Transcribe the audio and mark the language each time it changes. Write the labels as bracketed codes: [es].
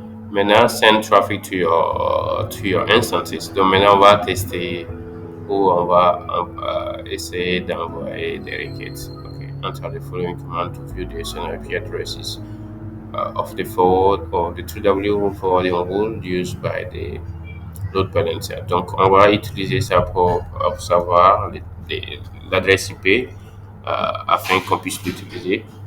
[en] Maintenant, send traffic to your instances. [fr] Donc maintenant, on va tester ou on va essayer d'envoyer des requêtes. [en] Okay. Enter the following command to view the SNIP addresses of the forward or the 3W forwarding rule used by the load balancer. [fr] Donc, on va utiliser ça pour savoir l'adresse IP afin qu'on puisse l'utiliser.